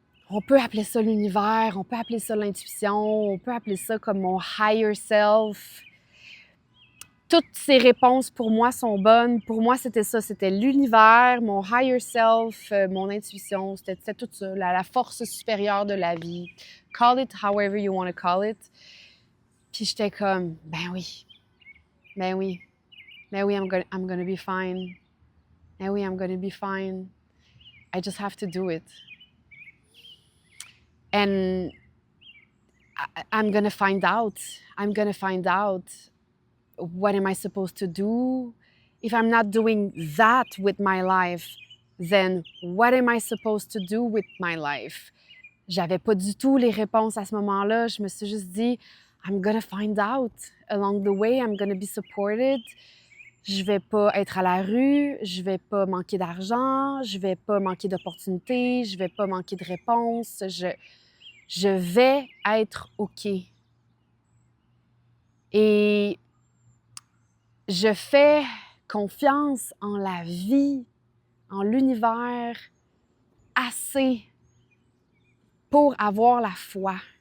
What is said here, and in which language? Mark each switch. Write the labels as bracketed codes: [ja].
[fr] On peut appeler ça l'univers, on peut appeler ça l'intuition, on peut appeler ça comme mon higher self. Toutes ces réponses pour moi sont bonnes. Pour moi, c'était ça, c'était l'univers, mon higher self, mon intuition, c'était tout ça, la force supérieure de la vie. [en] Call it however you want to call it. [fr] Puis j'étais comme, ben oui, [en] I'm gonna be fine. [fr] Ben oui, [en] I'm gonna be fine. I just have to do it. And I'm going to find out. I'm going to find out what am I supposed to do? If I'm not doing that with my life, then what am I supposed to do with my life? [fr] J'avais pas du tout les réponses à ce moment-là. Je me suis juste dit, [en] I'm going to find out. Along the way, I'm going to be supported. [fr] Je vais pas être à la rue, je vais pas manquer d'argent, je vais pas manquer d'opportunités, je vais pas manquer de réponses. Je vais être OK. Et je fais confiance en la vie, en l'univers, assez pour avoir la foi.